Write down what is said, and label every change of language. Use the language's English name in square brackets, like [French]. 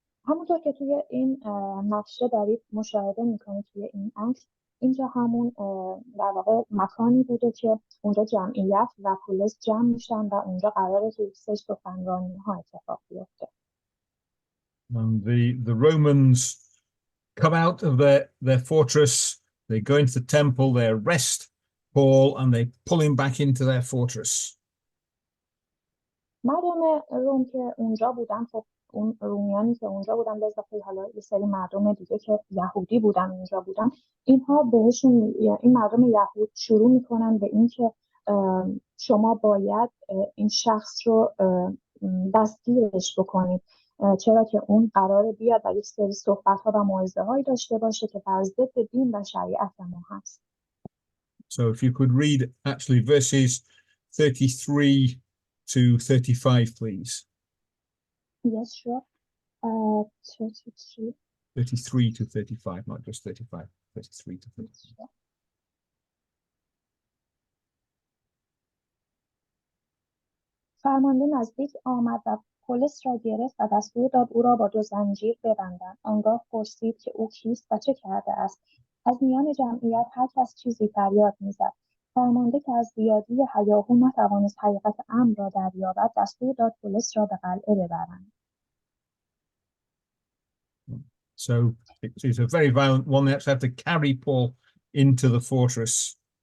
[Persian] همونطور که توی این نقشه دارید مشاهده میکنید توی این عکس، اینجا همون در واقع مکانی بوده که اونجا جمعیت و پولس جمع میشن و اونجا قراره که سه سخنرانی ها اتفاق بیفته. [English] And the Romans come out of their fortress, they go into the temple, they arrest Paul and they pull him back into their fortress. [Persian] مردم روم که اونجا بودن، خب اون رومیانی که اونجا بودن به اضافه حالا یه سری مردم دیگه که یهودی بودن اونجا بودن، اینها بهشون، این مردم یهود شروع میکنن به این که شما باید این شخص رو دستگیرش بکنید، چرا که اون قراره بیاد و یک سری صحبت‌ها و موعظه‌هایی داشته باشه که بر ضد دین و شریعت ما هست. [English] So if you could read actually verses 33 to 35, please. Yes, sure. 33 to 35, not just 35. 33 to 35. [Persian] فرمانده نزدیک آمد و پولس را گرفت و دستور داد او را با 2 زنجیر ببندند. آنگاه پرسید که او کیست و چه کرده است. از میان جمعیت هر کس چیزی فریاد می‌زد. فرمانده که از زیادی هیاهو نتوانست حقیقت امر را دریابد، دستور داد پولس را به قلعه ببرند. [English] So it's a very violent one. They actually have to carry Paul into the fortress.